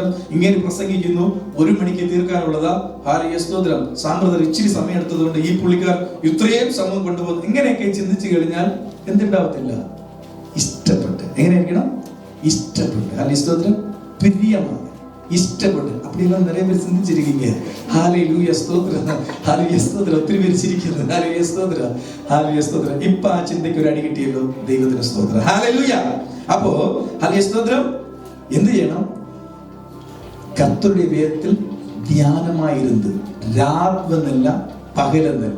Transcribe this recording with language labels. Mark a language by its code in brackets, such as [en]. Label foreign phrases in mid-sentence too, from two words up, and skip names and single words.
[ml] ഇങ്ങനെ പ്രസംഗിക്കുന്നു, 1 മണിക്ക് തീർക്കാനുള്ളതാ. ഹല്ലേലൂയ സ്തോത്രം. സാമ്പ്രദായം ഇച്ചിരി സമയം എടുത്തതുകൊണ്ട് ഈ പുള്ളിക്കാർ ഇത്രയും സമയം കൊണ്ടുപോകുന്നു. ഇങ്ങനെയൊക്കെ ചിന്തിച്ചു കഴിഞ്ഞാൽ എന്തുണ്ടാവത്തില്ല? ഇഷ്ടപ്പെട്ട്. എങ്ങനെയായിരിക്കണം? ഇഷ്ടപ്പെട്ട്. ഹല്ലേലൂയ സ്തോത്രം. പ്രിയമാണ്. ഇഷ്ടപ്പെട്ട്. [ta] அப்படியெல்லாம் நிறைய பேர் சிந்திச்சிருக்கீங்க. ஹalleluya ஸ்தோத்திரம். ஹalleluya ஸ்தோத்திரம். [ml] ഒത്തിരി പേര് ചിരിക്കുന്നു. ഹല്ലേലൂയ സ്തോത്രം. ഹല്ലേലൂയ സ്തോത്രം. ഇപ്പോ ആ ചിന്തയ്ക്ക് ഒരു അടി കിട്ടിയല്ലോ. ദൈവത്തിന് സ്തോത്രം. ഹല്ലേലൂയ. അപ്പോ ഹല്ലേലൂയ സ്തോത്രം. എന്ത് ചെയ്യണം? കർത്തരുടെ വേദത്തിൽ ധ്യാനമായിരുന്നത്. രാത്രിയെന്നല്ല, പകലെന്നല്ല.